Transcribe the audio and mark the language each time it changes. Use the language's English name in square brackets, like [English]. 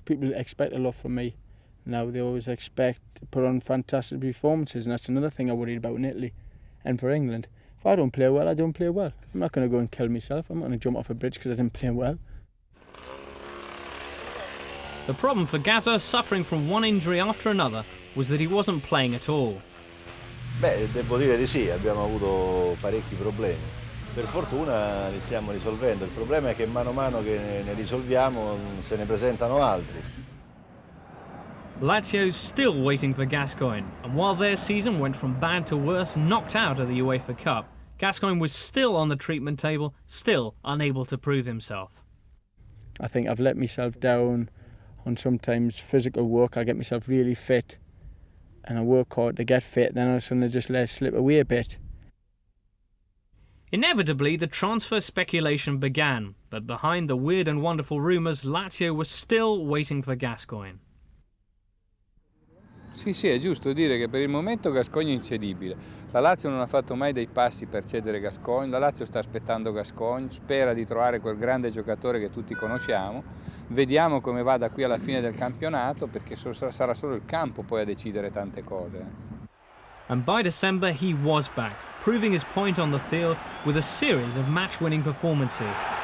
[English] People expect a lot from me. Now they always expect to put on fantastic performances, and that's another thing I worried about in Italy and for England. If I don't play well, I don't play well. I'm not going to go and kill myself. I'm not going to jump off a bridge because I didn't play well. The problem for Gazza, suffering from one injury after another, was that he wasn't playing at all. [Italian] Beh, devo dire di sì, abbiamo avuto parecchi problemi. Per fortuna li stiamo risolvendo. Il problema è che mano a mano che ne risolviamo se ne presentano altri. [English] Lazio's still waiting for Gascoigne, and while their season went from bad to worse, knocked out of the UEFA Cup, Gascoigne was still on the treatment table, still unable to prove himself. I think I've let myself down on sometimes physical work. I get myself really fit and I work hard to get fit, then all of a sudden I just let it slip away a bit. Inevitably, the transfer speculation began, but behind the weird and wonderful rumours, Lazio was still waiting for Gascoigne. [Italian] Sì, è giusto dire che per il momento Gascoigne è incedibile. La Lazio non ha fatto mai dei passi per cedere Gascoigne, la Lazio sta aspettando Gascoigne, spera di trovare quel grande giocatore che tutti conosciamo. Vediamo come va da qui alla fine del campionato, perché sarà solo il campo poi a decidere tante cose. [English] And by December he was back, proving his point on the field with a series of match-winning performances.